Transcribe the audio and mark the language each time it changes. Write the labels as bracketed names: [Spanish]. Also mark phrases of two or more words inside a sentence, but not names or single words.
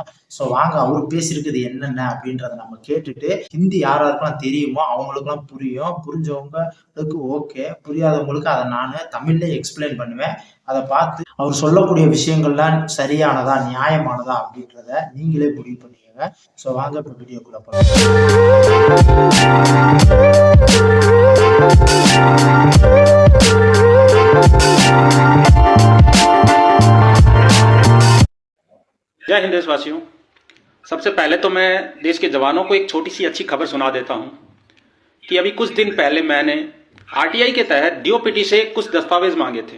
[Tamil] சோ வாங்க அவர் பேசியிருக்குது என்னென்ன அப்படின்றத நம்ம கேட்டுட்டு, ஹிந்தி யாராருக்கெல்லாம் தெரியுமோ அவங்களுக்குலாம் புரியும், புரிஞ்சவங்களுக்கு ஓகே, புரியாதவங்களுக்கு அதை நான் தமிழ்ல எக்ஸ்பிளைன் பண்ணுவேன். அதை பார்த்து அவர் சொல்லக்கூடிய விஷயங்கள்லாம் சரியானதா நியாயமானதா அப்படின்றத நீங்களே முடிவு பண்ணிக்கோங்க. ஸோ வாங்க இப்போ வீடியோக்குள்ள போகலாம். [Hindi] जय हिंद देशवासियों। सबसे पहले तो मैं देश के जवानों को एक छोटी सी अच्छी खबर सुना देता हूं कि अभी कुछ दिन पहले मैंने आरटीआई के तहत डीओपीटी से कुछ दस्तावेज मांगे थे।